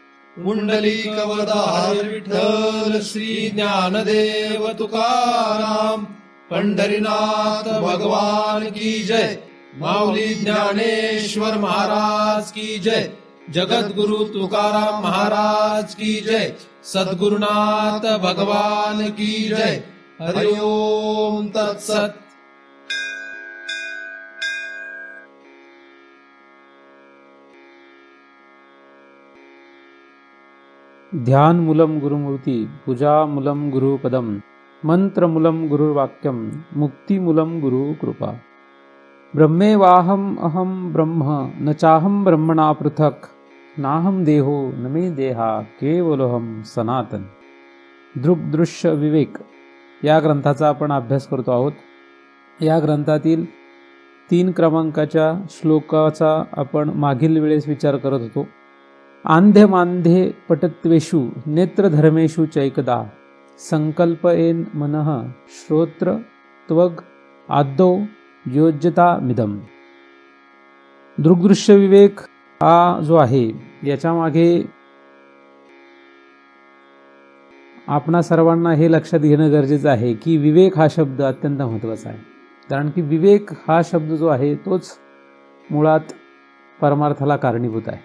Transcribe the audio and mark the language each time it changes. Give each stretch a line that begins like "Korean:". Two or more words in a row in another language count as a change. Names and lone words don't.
Hindi: पुंडलिकवरदार विठ्ठल श्री ज्ञानदेव तुकाराम पंढरीनाथ भगवान की जय। माऊली ज्ञानेश्वर महाराज की जय। जगद्गुरु तुकाराम महाराज की जय। सद्गुरुनाथ भगवान की जय।
Sanskrit: हरि ओम तत्सत। ध्यान मूलम गुरुमूर्ति, पूजा मूलम गुरुपदम, मंत्र मूलम गुरुवाक्यम, मुक्ति मूलम गुरु कृपा। ब्रह्मेवाहम अहम ब्रह्म न चाहम ब्रह्मणा पृथक, नाहम देहो न मे देहा केवलोहम सनातन।
Marathi: दृग्दृश्य विवेक या ग्रंथाचा आपण अभ्यास करतो आहोत। या ग्रंथातील 3 क्रमांकाच्या श्लोकाचा आपण मागील वेळेस विचार करत होतो।
Sanskrit: आंधे मांधे पटत्वेषु नेत्रधर्मेषु चैकदा, संकल्पयेन मनः श्रोत्र त्वग आदौ योज्यता मिदम।
Marathi: दृग्दृश्य विवेक हा जो आहे याच्या मागे आपणा सर्वांना हे लक्षात घेणं गरजेचं आहे की विवेक हा शब्द अत्यंत महत्त्वाचा आहे। कारण की विवेक हा शब्द जो आहे तोच मुळात परमार्थाला कारणीभूत आहे।